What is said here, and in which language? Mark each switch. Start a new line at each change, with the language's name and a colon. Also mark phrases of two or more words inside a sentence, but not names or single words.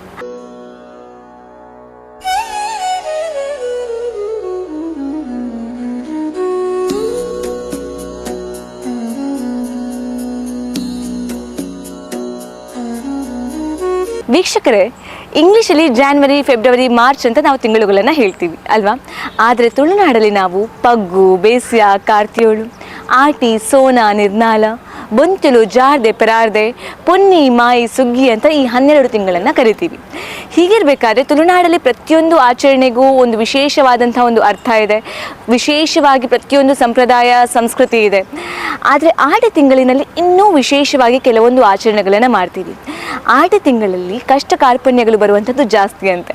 Kannada: ವೀಕ್ಷಕರೇ, ಇಂಗ್ಲೀಷಲ್ಲಿ ಜಾನ್ವರಿ, ಫೆಬ್ರವರಿ, ಮಾರ್ಚ್ ಅಂತ ನಾವು ತಿಂಗಳುಗಳನ್ನು ಹೇಳ್ತೀವಿ ಅಲ್ವಾ. ಆದರೆ ತುಳುನಾಡಲ್ಲಿ ನಾವು ಪಗ್ಗು, ಬೇಸ್ಯ, ಕಾರ್ತಿಯೋಳು, ಆಟಿ, ಸೋನ, ನಿರ್ನಾಲ, ಬೊಂತಲು, ಜಾರ್ದೆ, ಪೆರಾರ್ದೆ, ಪೊನ್ನಿ, ಮಾಯಿ, ಸುಗ್ಗಿ ಅಂತ ಈ 12 ತಿಂಗಳನ್ನು ಕರಿತೀವಿ. ಹೀಗಿರಬೇಕಾದ್ರೆ ತುಳುನಾಡಲ್ಲಿ ಪ್ರತಿಯೊಂದು ಆಚರಣೆಗೂ ಒಂದು ವಿಶೇಷವಾದಂಥ ಒಂದು ಅರ್ಥ ಇದೆ, ವಿಶೇಷವಾಗಿ ಪ್ರತಿಯೊಂದು ಸಂಪ್ರದಾಯ ಸಂಸ್ಕೃತಿ ಇದೆ. ಆದರೆ ಆಟಿ ತಿಂಗಳಿನಲ್ಲಿ ಇನ್ನೂ ವಿಶೇಷವಾಗಿ ಕೆಲವೊಂದು ಆಚರಣೆಗಳನ್ನು ಮಾಡ್ತೀವಿ. ಆಟಿ ತಿಂಗಳಲ್ಲಿ ಕಷ್ಟ ಕಾರ್ಪಣ್ಯಗಳು ಬರುವಂಥದ್ದು ಜಾಸ್ತಿ ಅಂತೆ.